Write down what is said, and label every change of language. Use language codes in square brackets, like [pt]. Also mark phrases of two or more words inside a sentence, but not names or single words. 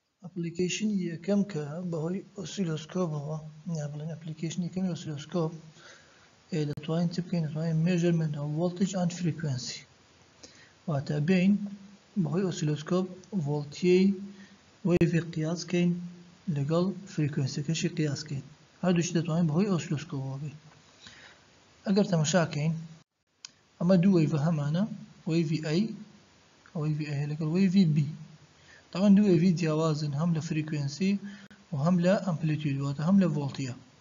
[ckb] ابلیکیشن یکم که بەهۆی ئۆسیلۆسکۆپەوە بڵێن ئەپلیکیشن یەکەمی ئۆسیلۆسکۆپ دەتوانین چ بکەین دەتوانین [en] measurement of voltage and frequency [ckb] واتە بین بەهۆی ئۆسیلۆسکۆپ ڤۆڵتیەی وەیڤی قیاس بکەین لەگەڵ فریکوێنسیەکەشی قیاس بکەین هەردووشی دەتوانین بەهۆی ئۆسیلۆسکۆپەوە بین ئەگەر تەماشاکەین ئەمە دوو وەیڤە هەمانە وەیڤی A وەیڤی A لەگەڵ وەیڤی B طبعا دوو وەیڤی جیاوازن هەم لە فریکوێنسی و هەم لە ئەمپلیتیود واتە هەم لە ڤۆڵتیە